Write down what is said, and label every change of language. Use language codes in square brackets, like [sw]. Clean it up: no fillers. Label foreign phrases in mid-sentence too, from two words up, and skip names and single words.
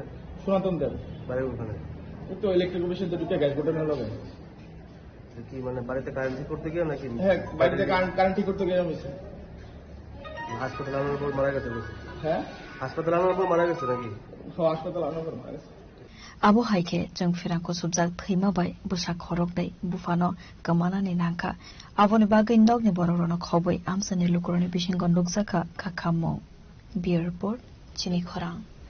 [bn] সনাতন দেব বাড়ির ওখানে তো ইলেকট্রিক অফিসের দুটো গ্যাস বোর্ডের লগে কি মানে বাড়িতে কারেন্ট ঠিক করতে গিয়ে নাকি হ্যাঁ বাড়িতে কারেন্ট ঠিক করতে গিয়ে আমি হাসপাতাল আনার পর মারা গেছে হ্যাঁ হাসপাতাল আনার পর মারা গেছে নাকি হাসপাতাল আনার পর মারা গেছে [trp] Abo haike jeng firangko subjak thima bai busa khorok dai bufano kamana ni nangka aboni bagai ndog ni bororono khoboi amsani lukuroni bishingon nukjaka khakhammo [en] Bureau Report [trp] Chini Khorang